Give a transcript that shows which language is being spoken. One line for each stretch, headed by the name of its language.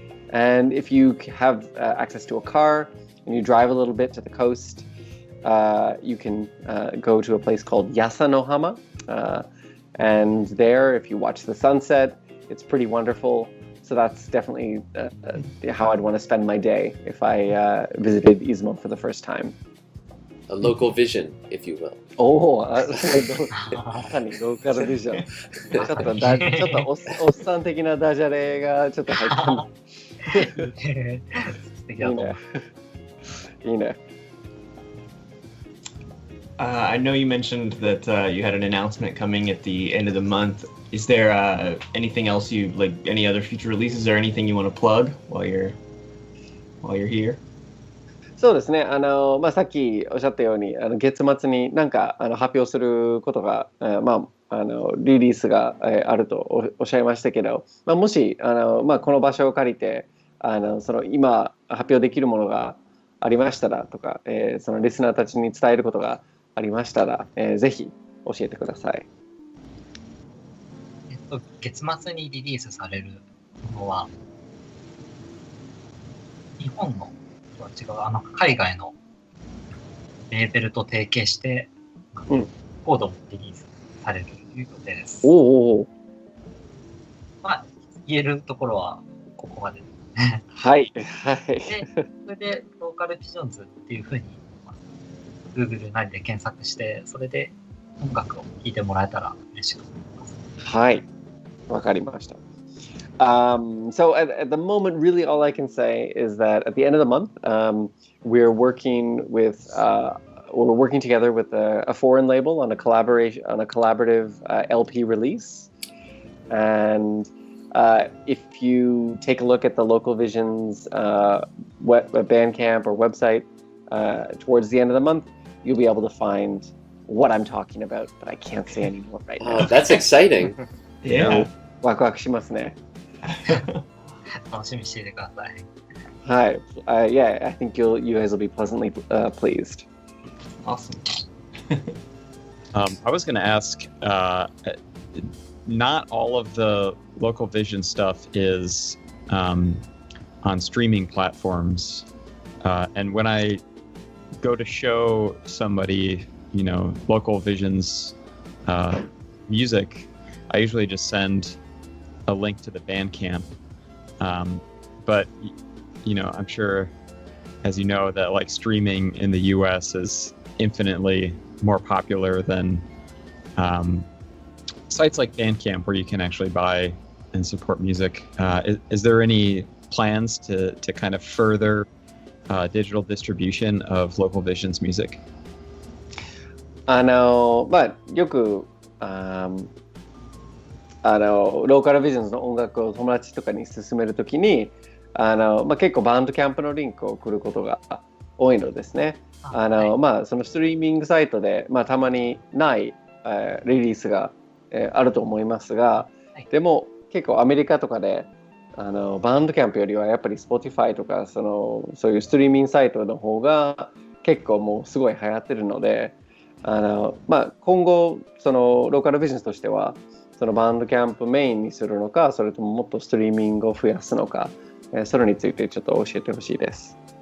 English: And if you have access to a car and you drive a little bit to the coast, you can go to a place called Yasanohama. And there, if you watch the sunset, it's pretty wonderful. So that's definitely how I'd want to spend my day if I visited Izumo for the first time. A local vision, if you will.
Japanese: おお、まさにローカルビジョン。ちょっとおっさん的なダジャレがちょっと入った素敵だと思う。いいね。
English: I know you mentioned that you had an announcement coming at the end of the month. Is there anything else any other future releases or anything you want to plug while you're here?
Japanese: そうですね。さっきおっしゃったように、月末になんか発表することが、リリースがあるとおっしゃいましたけど、もしこの場所を借りて今発表できるものがありましたらとか、そのリスナーたちに伝えることがありましたら、ぜひ教えてください。月末にリリースされるものは、日本のとは違う海外のレーベルと提携して、コードもリリースされる予定です。言えるところはここまでですね。はい。で、それでローカルビジョンズっていうふうに、Google なりで検索して、それで音楽を聴いてもらえたら嬉しいと思います。はい。わかりました。
English: So at the moment, really all I can say is that at the end of the month, we're working together with a foreign label on a collaborative LP release. And if you take a look at the Local Visions Bandcamp or website towards the end of the month, you'll be able to find what I'm talking about, but I can't say anymore right now. Oh, that's exciting. Yeah.
Japanese: ワクワクしますね。楽しみにしていてください。はい。
English: Yeah, I think you guys will be pleasantly pleased. Awesome. I was going to ask, not all of the Local Vision stuff is on streaming platforms. And when I go to show somebody, Local Vision's music, I usually just send a link to the Bandcamp. But, I'm sure, as you know, that streaming in the US is infinitely more popular than sites like Bandcamp, where you can actually buy and support music. Is there any plans to kind of further digital distribution of Local Vision's music?
Japanese: よくローカルビジョンズの音楽を友達とかに勧めるときに結構バンドキャンプのリンクを送ることが多いのですね。そのストリーミングサイトで、たまにないリリースがあると思いますが、でも結構アメリカとかでバンドキャンプよりはやっぱり Spotify とかそういうストリーミングサイトの方が結構もうすごい流行ってるので、今後そのローカルビジネスとしてはそのバンドキャンプメインにするのか、それとももっとストリーミングを増やすのか、それについてちょっと教えてほしいです。